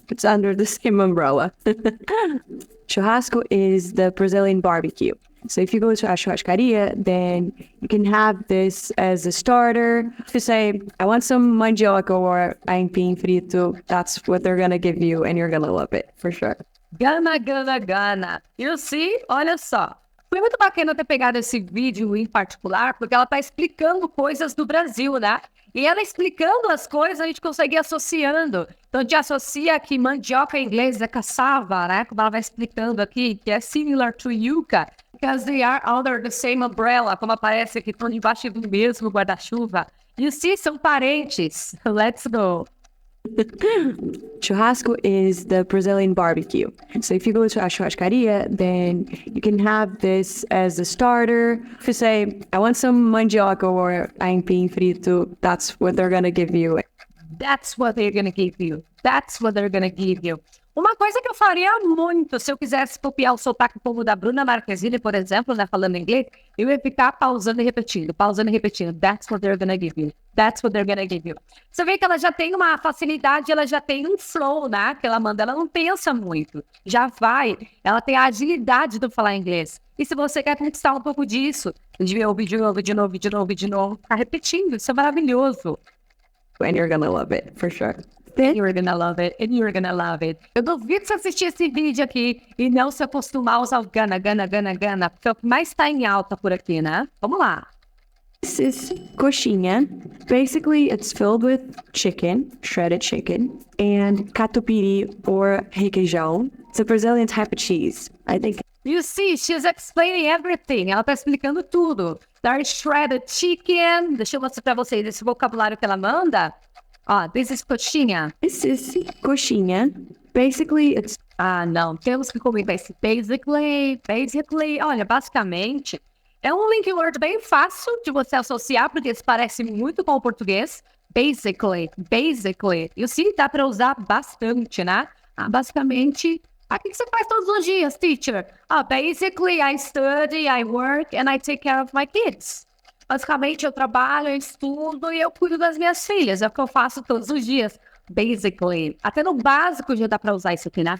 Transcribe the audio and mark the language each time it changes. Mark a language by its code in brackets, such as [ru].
[en] It's under the same umbrella. Churrasco is the Brazilian barbecue. So if you go to a churrascaria, then you can have this as a starter. If you say, I want some mandioca or aipim frito, that's what they're going to give you, and you're going to love it, for sure. Gana. You see? Olha só. [pt] Foi muito bacana ter pegado esse vídeo em particular, porque ela está explicando coisas do Brasil, né? E ela explicando as coisas, a gente consegue ir associando. Então, a gente associa que mandioca em inglês é cassava, né? Como ela vai explicando aqui, que é [en] similar to yuca, because they are under the same umbrella, [pt] como aparece aqui, estão debaixo do mesmo guarda-chuva. [en] You see, [pt] são parentes. [en] Let's go. Churrasco is the Brazilian barbecue. So if you go to a churrascaria, then you can have this as a starter. If you say, I want some mandioca or aipim frito, that's what they're going to give you. That's what they're gonna give you. That's what they're gonna give you. [pt] Uma coisa que eu faria muito, se eu quisesse copiar o sotaque como o da Bruna Marquezine, por exemplo, né, falando inglês, eu ia ficar pausando e repetindo, pausando e repetindo. [en] That's what they're gonna give you. That's what they're gonna give you. [pt] Você vê que ela já tem uma facilidade, ela já tem um flow, né, que ela manda, ela não pensa muito. Já vai, ela tem a agilidade do falar inglês. E se você quer conquistar um pouco disso, de ouvir de novo, de novo, de novo, de novo, tá repetindo, isso é maravilhoso. [en] And you're gonna love it, for sure. And you're gonna love it, and you're gonna love it. [pt] Eu duvido você assistir esse vídeo aqui e não se acostumar a usar o gonna, porque é o que mais tá em alta por aqui, né? Vamos lá. [en] This is coxinha. Basically, it's filled with chicken, shredded chicken, and catupiry or requeijão. It's a Brazilian type of cheese. I think. You see, she's explaining everything. [pt] Ela tá explicando tudo. [en] There's shredded chicken. [pt] Deixa eu mostrar pra vocês esse vocabulário que ela manda. [en] This is coxinha. This is coxinha. Basically, it's... [pt] Não. Temos que comentar esse basically. Olha, basicamente, é um link word bem fácil de você associar, porque se parece muito com o português. Basically. [en] You see, [pt] dá pra usar bastante, né? Basicamente, o que você faz todos os dias, teacher? [en] Basically, I study, I work, and I take care of my kids. [pt] Basicamente, eu trabalho, eu estudo e eu cuido das minhas filhas. É o que eu faço todos os dias. Basically. Até no básico já dá pra usar isso aqui, né?